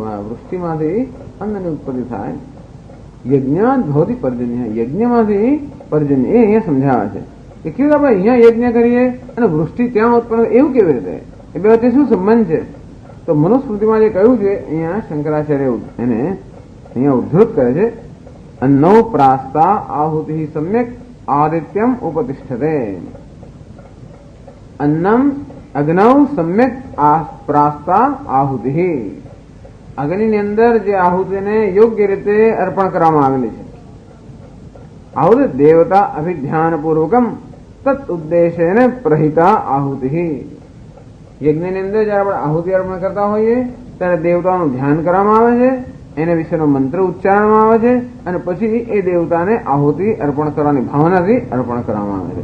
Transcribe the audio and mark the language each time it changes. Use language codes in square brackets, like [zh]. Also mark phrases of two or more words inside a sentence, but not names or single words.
[gu] વૃષ્ટિમાંથી અન્નની ઉત્પત્તિ થાય. [sa] यज्ञाद भवती पर्जन्य. [gu] યજ્ઞમાંથી પર્જન્ય. એ અહીંયા સમજાવે છે કે કેવું આપણે અહીંયા યજ્ઞ કરીએ અને વૃષ્ટિ ત્યાં ઉત્પન્ન, એવું કેવી રીતે? એ બે વચ્ચે શું સંબંધ છે? તો મનુસ્મૃતિમાં જે કહ્યું છે અહીંયા શંકરાચાર્ય એને અહીંયા ઉદ્ધૃત કરે છે. [sa] अन्नौ प्रास्ता आहुति सम्यक आदित्यम उपतिष्ठते. अन्नम अग्नौ सम्यक प्रास्ता आहुति. [gu] અગ્નિની અંદર જે આહુતિને યોગ્ય રીતે અર્પણ કરવામાં આવેલી છે. [sa] आहुति देवता अभिध्यान पूर्वकम तत् उद्देशेने प्रहिता आहुति. [gu] યજ્ઞની અંદર જયારે આપણે આહુતિ અર્પણ કરતા હોઈએ ત્યારે દેવતાનું ધ્યાન કરવામાં આવે છે, એને વિશેનો મંત્ર ઉચ્ચારવામાં આવે છે અને પછી એ દેવતાને આહુતિ અર્પણ કરવાની ભાવનાથી અર્પણ કરવામાં આવે છે.